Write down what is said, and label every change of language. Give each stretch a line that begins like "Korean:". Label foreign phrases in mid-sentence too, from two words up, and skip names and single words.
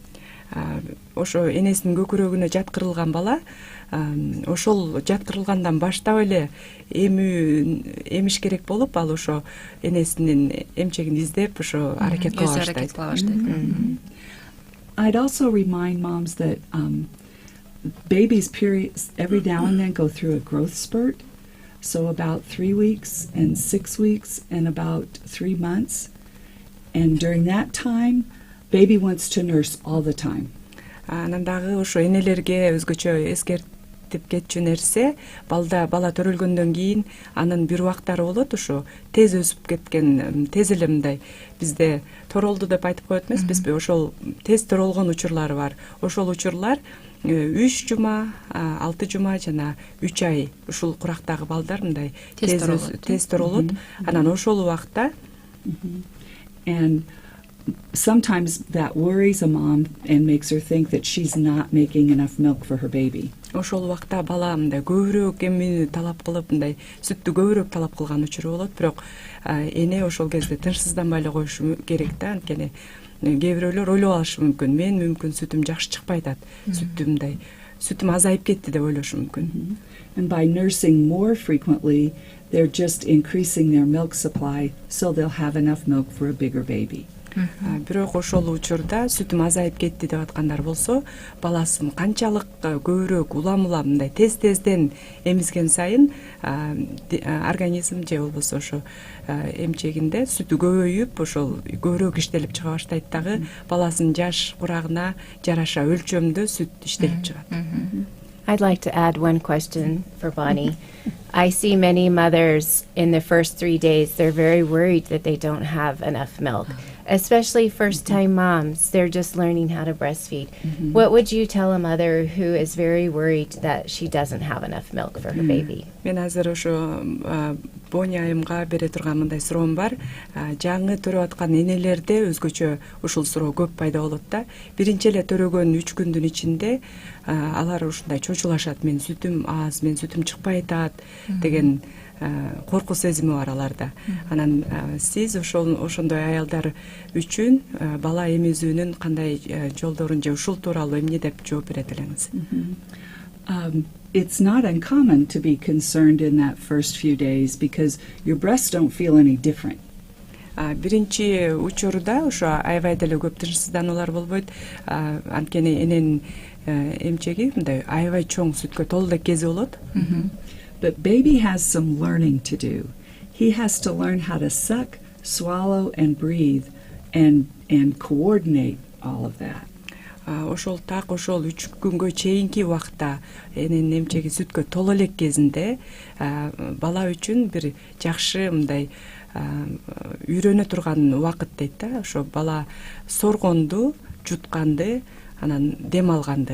Kyrgyz: Ошо энесинин көкүрөгүнө жаткырылган бала ошол жаткырылгандан баштап эле эмиш керек болуп, ал ошо энесинин эмчегин издеп ошо аракет кыла баштайт.
English: I'd also remind moms that babies' periods every now and then go through a growth spurt. So about 3 weeks and 6 weeks and about 3 months. And during that time, baby wants to nurse all the time.
Kyrgyz: Анан дагы ошо энелерге өзгөчө эскертип кетчү нерсе, бала төрөлгөндөн кийин анын бир убактары болот, ошо тез өсүп кеткен, тез эле мындай бизде торолду деп айтып коет эмеспизби? Ошол тез торолгон учурлары бар. Ошол учурлар 3 жума, 6 жума жана 3 ай ушул курактагы балдар мындай тез торолот. Анан ошол убакта
English: and sometimes that worries a mom and makes her think that she's not making enough milk for her baby.
Kyrgyz: Ошол убакта бала мындай көбүрөөк эмини талап кылып, мындай сүттү көбүрөөк талап кылган учуру болот, бирок эне ошол кезде тынчсызданбай эле коюшу керек да, анткени кээ бирөөлөр ойлоп алышы мүмкүн, мен мүмкүн сүтүм жакшы чыкпай атат, сүтүм азайып кетти деп ойлошу мүмкүн.
English: And by nursing more frequently, they're just increasing their milk supply so they'll have enough milk for a bigger baby.
Kyrgyz: Бирок ошол учурда сүтүм азайып кетти деп аткандар болсо, баласын канчалык көбүрөөк улам мындай тез-тезден эмизген сайын организм же болбосо ошо эмчегинде сүтү көбөйүп, ошол көбүрөөк иштелип чыга баштайт дагы, баласынын жаш курагына жараша өлчөмдө сүт иштелип чыгат.
English: I'd like to add one question for Bonnie. I see many mothers in the first 3 days, they're very worried that they don't have enough milk. especially first-time moms. They're just learning how to breastfeed. What would you tell a mother who is very worried that she doesn't have enough milk for her baby?
Kyrgyz: Мен азыр ошо Боня айымга бере турган мындай суроом бар. Жаңы төрөп аткан энелерде өзгөчө ушул суроо көп пайда болот да. Биринчи эле төрөгөн 3 күндүн ичинде алар ушундай чочулашат. Мен сүтүм аз, мен сүтүм чыкпай атат деген коркуу сезими бар аларда. Анан сиз ошондой аялдар үчүн бала эмизүүнүн кандай жолдорун же ушул тууралуу эмне деп жооп берет элеңиз?
English: It's not uncommon to be concerned in that first few days because your breasts don't feel any different.
Kyrgyz: Биринчи учурда ошо аябай деле көп тынчсыздануулар болбойт. Анткени эненин эмчеги мындай аябай чоң сүткө толуу элек кези болот.
English: But baby has some learning to do. He has to learn how to suck, swallow, and breathe, and coordinate all of that.
Kyrgyz: Ошол 3 күнгө чейинки убакта эненин эмчеги сүткө толуу элек кезинде бала үчүн бир жакшы мындай үйрөнө турган убакыт дейт да. Ошо бала соргонду, жутканды, анан дем алганды.